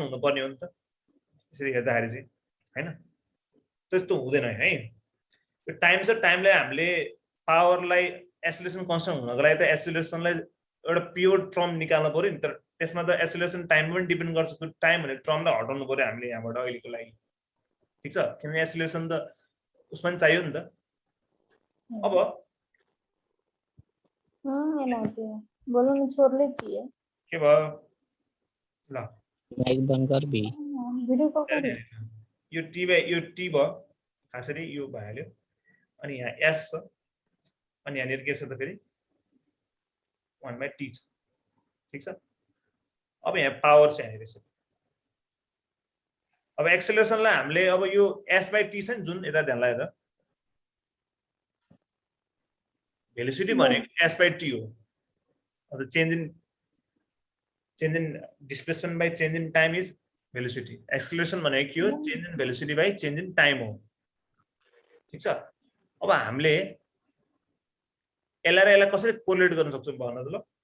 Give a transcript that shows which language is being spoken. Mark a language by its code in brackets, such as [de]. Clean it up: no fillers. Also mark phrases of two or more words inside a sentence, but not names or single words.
[ne] हुनु पर्ने हो नि त यसरी हेर्दाखेरि चाहिँ हैन त्यस्तो हुँदैन है यो टाइम छ टाइमलाई हामीले पावरलाई [en] acceleration constant [ne] हुनको लागि त एक्सेलरेसनलाई एउटा [en] pure term [ne] निकाल्नु पर्यो नि तर त्यसमा त [en] acceleration time [ne] पनि डिपेन्ड गर्छ त्यो टाइम भने टर्मलाई हटाउनु पर्यो हामीले यहाँबाट अहिलेको लागि ठीक छ किनभने एक्सेलरेसन त उसमा पनि चाहियो नि त अब [hi] बोलो न छोड़ लीजिए [ne] के भयो ल [hi] माइक बन्द कर भी वीडियो कॉल कर [ne] यो टी भयो खासरी यो भइहाल्यो अनि यहाँ एस छ अनि यहाँनिर के छ त फेरि 1/t छ ठीक छ अब यहाँ पावर छ यहाँनिर छ अब एक्सेलरेसनलाई हामीले अब यो s/t छ नि जुन यता ध्यान लगाएर भेलोसिटी भनेको s/t हो अझ [en] change in displacement by change in time is velocity acceleration [ne] भनेको के हो [en] change in velocity by change in time [ne] हो ठीक छ अब हामीले यसलाई र यसलाई कसरी कोरिलेट गर्न सक्छौं भन्न त ल